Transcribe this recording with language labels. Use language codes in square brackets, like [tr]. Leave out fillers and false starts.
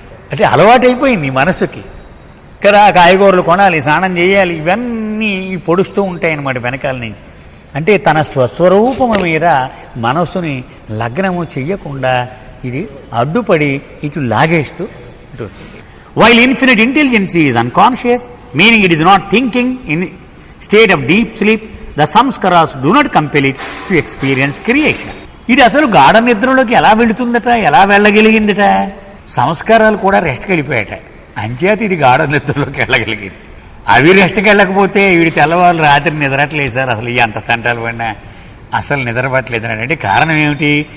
[te] అంటే అలవాటైపోయింది మనస్సుకి కదా. కాయగూరలు కొనాలి, స్నానం చేయాలి, ఇవన్నీ పొడుస్తూ ఉంటాయన్నమాట వెనకాల నుంచి. అంటే తన స్వస్వరూపము మీద మనస్సుని లగ్నము చెయ్యకుండా ఇది అడ్డుపడి ఇటు లాగేస్తూ ఉంటుంది. [en] While infinite intelligence is unconscious, meaning it is not thinking in state of deep sleep, the samskaras do not compel it to experience creation. [te] ఇది అసలు గాఢ నిద్రలోకి ఎలా వెళుతుందట, ఎలా వెళ్ళగలిగిందట? సంస్కారాలు కూడా రెస్ట్కి వెళ్ళిపోయాట, అంచేత ఇది గాఢ నిద్రలోకి వెళ్ళగలిగింది. అవి రెస్ట్కి వెళ్ళకపోతే వీడి తెల్లవాళ్ళు రాత్రి నిద్రట్లేదు సార్, అసలు ఎంత తంటాలు పడినా అసలు నిద్రపట్టలేదు అంటే కారణం ఏమిటి?